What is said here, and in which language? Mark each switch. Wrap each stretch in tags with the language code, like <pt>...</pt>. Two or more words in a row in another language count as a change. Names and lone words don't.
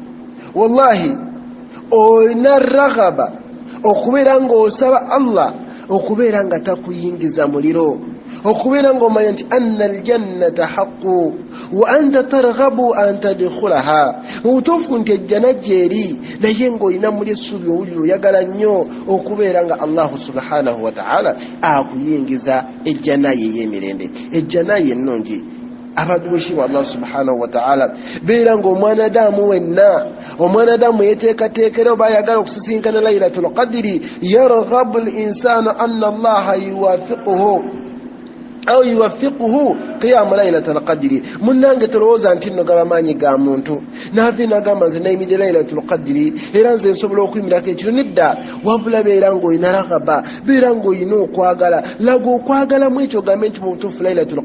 <lg>olina raghaba okubeera ng'osaba Allah okubeera nga takuyingiza muliro okubeera ng'omanya nti</lg> <ar>أن الجنة حق وأنت ترغب أن تدخلها</ar> <lg>mu butuufu nti ejjana gyeri naye ng'olina muli essuubi owulira oyagala nnyo okubeera nga</lg> <ar>الله سبحانه وتعالى</ar> <lg>akuyingiza ejjana ye ey'emirembe ejjana ye ennungi abaddu b'ekitiibwa</lg> <ar>الله سبحانه وتعالى</ar> <lg>beera ng'omwana Adamu wenna omwana Adamu yeteekateekera oba ayagala okusisinkana</lg> <ar>ليلة القدر يرغب الإنسان أن الله يوفقه قيام ليلة القدر</ar> <lg>munnange tolowooza nti nno gaba maanyi ga muntu naafe nagamba nze nayimirira</lg> <ar>ليلة القدر</ar> <lg>era nze nsobola okuyimirako ekiro nedda wabula beera ng'olina raghaba beera ng'olina okwagala laga okwagala mu ekyo gambe nti mu butuufu laylatul</lg>